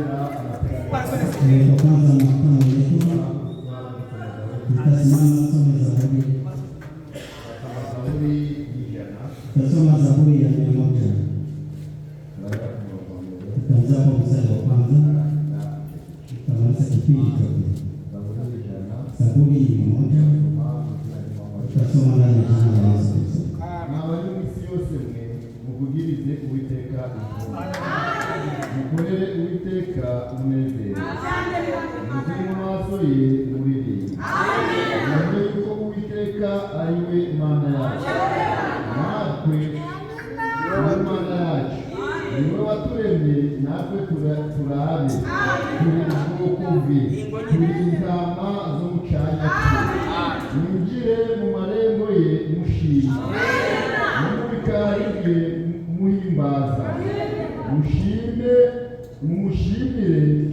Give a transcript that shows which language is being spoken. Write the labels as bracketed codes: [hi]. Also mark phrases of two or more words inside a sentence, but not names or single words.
[sw] Tasoma Zaburi ya 100. Tutaanza kwa mstari wa kwanza. Tutamaliza kipindi chote. Zaburi 100. Tutasoma ndani ya jina la Yesu Kristo. [rw] N'abanyamisi yose mwe muvugirize Uwiteka mukorere Uwiteka umunezero muzire mu maso ye muririmbe mumenye yuko Uwiteka ari we Mana yacu natwe Imana yacu niwe waturemye natwe turabe turi ubwoko bwe turi intama zo mu cyanya cye mwinjire mu marembo ye mushima no mu bikari bye muhimbaza mushime mumushimire